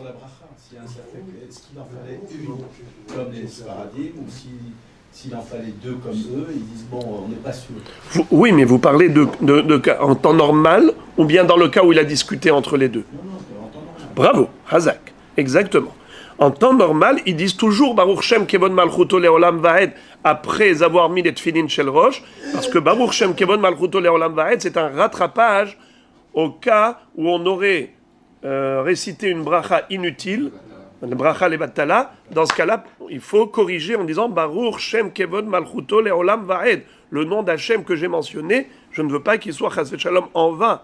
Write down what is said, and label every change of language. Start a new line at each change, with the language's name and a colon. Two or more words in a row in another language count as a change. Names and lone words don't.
French: Est-ce qu'il en fallait une comme les Sfaradim ou s'il en fallait deux comme eux, ils disent bon, on n'est pas sûr. Oui, mais vous parlez de cas en temps normal ou bien dans le cas où il a discuté entre les deux? Non, en temps normal. Bravo, Hazak, exactement. En temps normal, ils disent toujours
Hebrew: ברוך שם כבוד מלכותו לעולם ועד
French: après avoir mis les
Hebrew: תפילין של ראש,
French: parce que
Hebrew: ברוך שם כבוד מלכותו לעולם ועד,
French: c'est un rattrapage au cas où on aurait récité une bracha inutile. Le
Hebrew: ברכה לבטלה,
French: dans ce cas-là, il faut corriger en disant
Hebrew: ברוך שם כבוד מלכותו לעולם ועד.
French: Le nom d'Hachem que j'ai mentionné, je ne veux pas qu'il soit
Hebrew: חס ושלום
French: en vain.